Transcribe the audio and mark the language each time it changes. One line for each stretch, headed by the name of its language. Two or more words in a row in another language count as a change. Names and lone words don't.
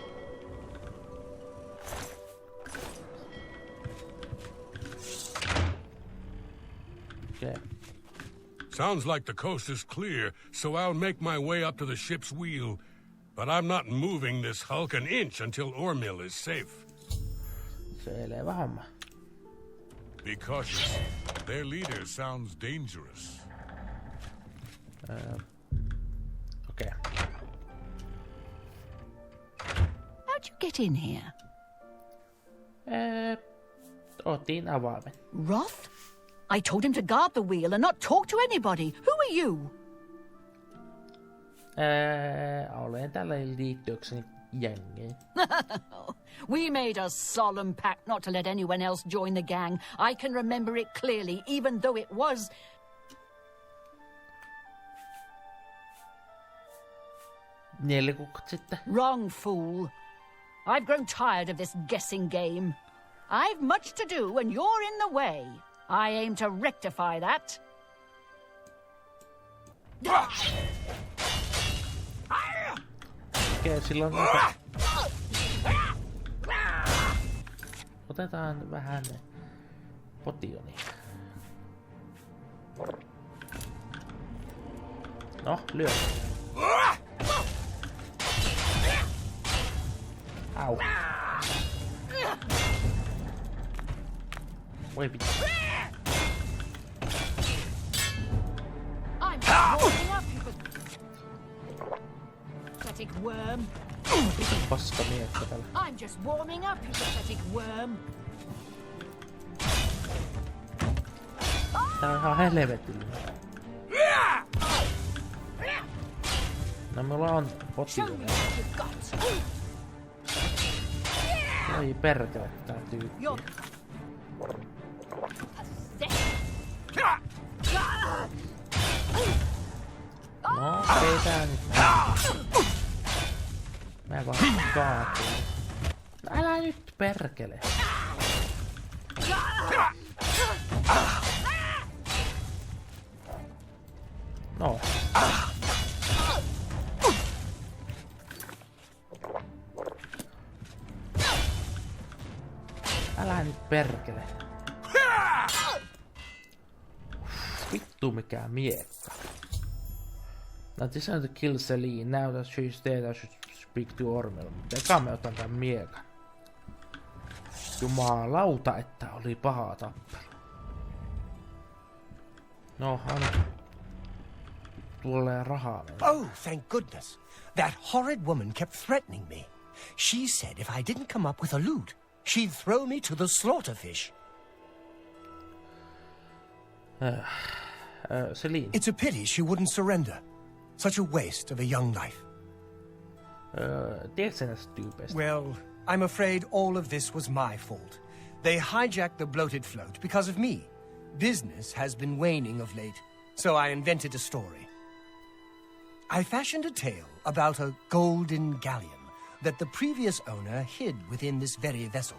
English: Okay. Sounds like the coast is clear, so I'll make my way up to the ship's wheel. But I'm not moving this hulk an inch until Ormil is safe.
Finnish: Selvä homma.
English: Be cautious. Their leader sounds dangerous. Okay. How'd you get in here?
Finnish: Otin avaimen.
English: Roth? I told him to guard the wheel and not talk to anybody. Who are you?
Finnish: Olen tällä liittyäkseni jengiin.
English: We made a solemn pact not to let anyone else join the gang. I can remember it clearly, even though it was...
Finnish: 4 kuukautta sitten.
English: Wrong, fool. I've grown tired of this guessing game. I've much to do and you're in the way. I aim to rectify that.
Finnish: Okei, silloin aika... Otetaan vähän potionia. No, lyö. Au. Voi vittu.
English: I'm just warming up, you pathetic worm.
Finnish: Paska miekka tällä.
English: I'm just warming up, you pathetic worm.
Finnish: Tää on ihan helvetillinen. No mulla on
English: Show me
Finnish: potionia.
English: what you've got.
Finnish: Oi perkele, tää tyyppi.
English: You're
Finnish: No, okei tää nyt. Mä vaan kaatuin. Älä nyt perkele. No. Älä nyt perkele. Vittu mikä miekka.
English: Now decided to kill Celine. Now that she's dead, I should speak to Ormel.
Finnish: Eka me otan tän miekan. Jumalauta, että oli paha tappelu. No, anna. Tulee rahaa.
English: Oh, thank goodness. That horrid woman kept threatening me. She said if I didn't come up with a loot, she'd throw me to the slaughterfish. Celine. It's a pity she wouldn't surrender. Such a waste of a young life.
Finnish: Tiedätkö näistä tyypeistä?
English: Well, I'm afraid all of this was my fault. They hijacked the bloated float because of me. Business has been waning of late, so I invented a story. I fashioned a tale about a golden galleon that the previous owner hid within this very vessel.